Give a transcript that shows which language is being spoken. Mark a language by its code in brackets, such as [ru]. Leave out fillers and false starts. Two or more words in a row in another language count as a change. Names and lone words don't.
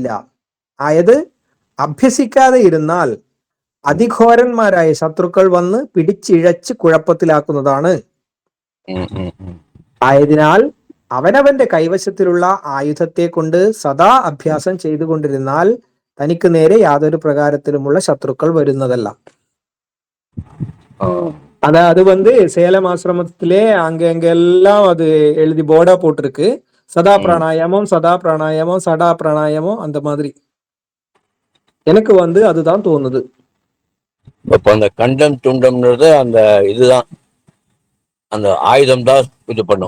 [ml] ആയത് അഭ്യസിക്കാതെ ഇരുന്നാൽ അതിഘോരന്മാരായ ശത്രുക്കൾ വന്ന് പിടിച്ചിഴച്ച് കുഴപ്പത്തിലാക്കുന്നതാണ്. ആയതിനാൽ അവനവന്റെ കൈവശത്തിലുള്ള ആയുധത്തെ കൊണ്ട് സദാ അഭ്യാസം ചെയ്തുകൊണ്ടിരുന്നാൽ തനിക്ക് നേരെ യാതൊരു പ്രകാരത്തിലുമുള്ള ശത്രുക്കൾ വരുന്നതല്ല. [ta] அது வந்து சேலம் ஆசிரமத்திலே அங்கெல்லாம் அது எழுதி போர்டா போட்டிருக்கு. சதா பிராணாயாமம், சதா பிராணாயாமம், சடா பிராணாயாமம், அந்த மாதிரி. எனக்கு வந்து அதுதான் தோணுது. இப்போ அந்த கண்டம் துண்டம்ன்றது அந்த இதுதான், அந்த ஆயுதம் தான் இது பண்ணும்.